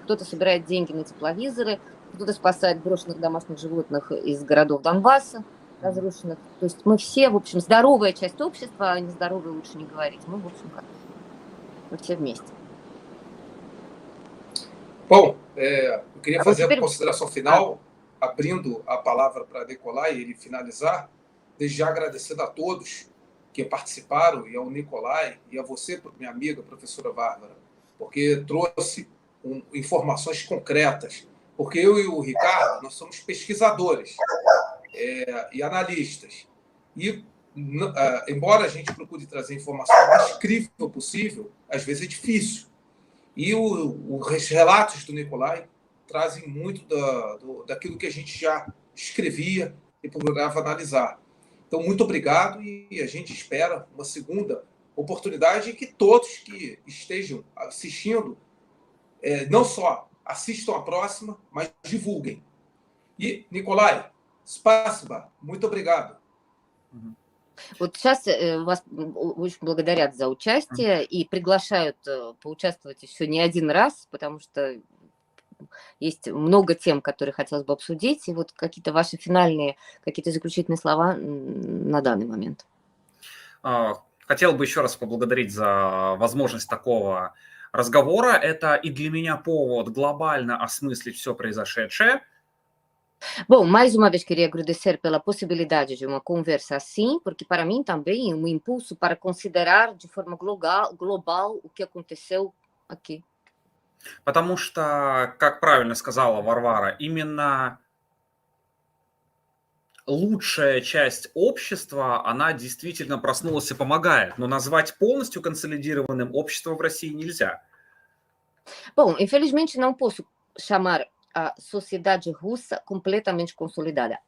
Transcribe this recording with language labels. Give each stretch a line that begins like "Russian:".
Russian: Кто-то собирает деньги на тепловизоры, кто-то спасает брошенных домашних животных из городов Донбасса разрушенных. То есть мы все, в общем, здоровая часть общества, а нездоровая лучше не говорить. Мы, в общем, мы все вместе.
Portuguese: Bom, eu queria fazer a consideração final, abrindo a palavra para Nicolai e ele finalizar, desde já agradecendo a todos que participaram, e ao Nicolai, e a você, minha amiga, professora Bárbara, porque trouxe informações concretas. Porque eu e o Ricardo, nós somos pesquisadores e analistas. E, embora a gente procure trazer informação o mais crível possível, às vezes é difícil. E os relatos do Nicolai trazem muito daquilo que a gente já escrevia e procurava analisar. Então, muito obrigado e a gente espera uma segunda oportunidade que todos que estejam assistindo não só assistam a próxima, mas divulguem.
Russian: И, Николай, спасибо,
Portuguese: muito obrigado.
Russian: Вот сейчас вас очень благодарят за участие и приглашают поучаствовать еще не один раз, потому что есть много тем, которые хотелось бы обсудить. И вот какие-то ваши финальные, какие-то заключительные слова на данный момент. Хотел бы еще раз поблагодарить за возможность такого разговора. Это и для меня повод глобально осмыслить все произошедшее.
Portuguese: Bom, mais uma vez queria agradecer pela possibilidade de uma conversa assim, porque para mim também é um impulso para considerar de forma global o que aconteceu aqui.
Russian: Потому что, как правильно сказала Варвара, именно лучшая часть общества, она действительно проснулась и помогает. Но назвать полностью консолидированным общество в России нельзя.
Portuguese: Bom, infelizmente não posso chamar a sociedade russa completamente consolidada.